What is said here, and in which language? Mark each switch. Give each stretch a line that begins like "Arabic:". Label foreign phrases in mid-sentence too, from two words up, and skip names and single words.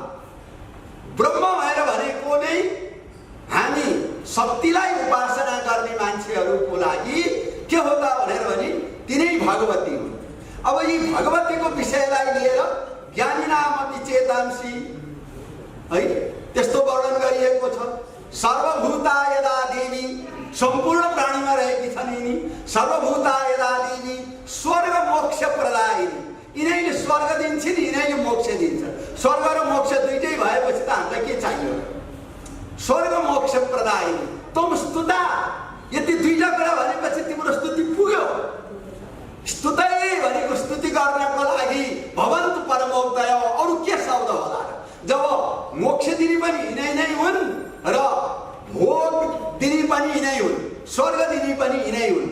Nepali: ब्रह्म भएर भनेको नै हामी शक्तिलाई उपासना गर्ने मान्छेहरूको लागि के हो त भनेर भने तिनै भगवती हुन्। अब यी भगवतीको विषयलाई लिएर
Sanskrit: ज्ञानिनामपि चेतांसी
Nepali: है त्यस्तो वर्णन गरिएको छ।
Sanskrit: सर्वभूता यदा देवी,
Nepali: सम्पूर्ण प्राणीमा रहेकी छन् यिनी।
Sanskrit: सर्वभूता यदा देवी स्वर्ग मोक्ष प्रदायिनी,
Nepali: यिनैले स्वर्ग दिन्छन्, यिनैले मोक्ष दिन्छन्। स्वर्ग र मोक्ष दुइटै भएपछि त हामीलाई के चाहियो?
Sanskrit: स्वर्ग मोक्ष प्रदायिनी तम स्तुता,
Nepali: यति दुईटा कुरा भनेपछि तिम्रो स्तुति पुग्यो। स्तुतै भनेको स्तुति गर्नको लागि
Sanskrit: भवन्तु परमोक्तय,
Nepali: अरू के शब्द होला? जब मोक्ष दिने पनि यिनै नै हुन् र भोग दिने पनि यिनै हुन्, स्वर्ग दिने पनि यिनै हुन्।